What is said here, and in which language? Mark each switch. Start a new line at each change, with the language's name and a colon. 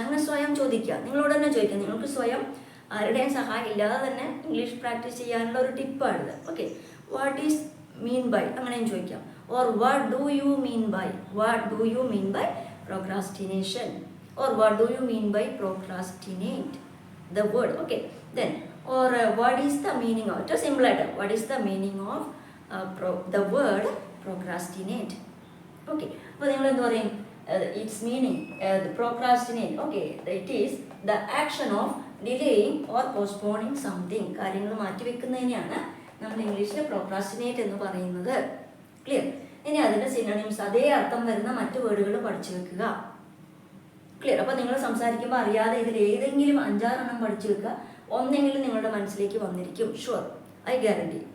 Malayalam: അങ്ങനെ സ്വയം ചോദിക്കുക, നിങ്ങളോട് തന്നെ ചോദിക്കുക. നിങ്ങൾക്ക് സ്വയം ആരുടെയും സഹായം ഇല്ലാതെ തന്നെ ഇംഗ്ലീഷ് പ്രാക്ടീസ് ചെയ്യാനുള്ള ഒരു ടിപ്പാണിത്.
English: okay, what is mean by
Malayalam: അങ്ങനെയും ചോദിക്കാം.
English: Or what do you mean by, what do you mean by procrastination, or what do you mean by procrastinate the word. Okay, then or what is the meaning of, just simple letter, what is the meaning of the word procrastinate. Okay,
Malayalam: അപ്പോൾ നിങ്ങൾ എന്ത് പറയും,
English: its meaning, the procrastinate. Okay, it is the action of delaying or postponing something.
Malayalam: കാര്യങ്ങൾ മാറ്റി വെക്കുന്നതിനെയാണ് നമ്മൾ ഇംഗ്ലീഷിൽ procrastinate എന്ന് പറയുന്നത്. ക്ലിയർ? ഇനി അതിൻ്റെ സിനോണിംസ്, അതേ അർത്ഥം വരുന്ന മറ്റു വേർഡുകൾ പഠിച്ചു വെക്കുക. ക്ലിയർ? അപ്പോൾ നിങ്ങൾ സംസാരിക്കുമ്പോൾ അറിയാതെ ഇതിൽ ഏതെങ്കിലും 5-6 എണ്ണം പഠിച്ചു വെക്കുക. ഒന്നെങ്കിലും നിങ്ങളുടെ മനസ്സിലേക്ക് വന്നിരിക്കും,
English: Sure, I guarantee.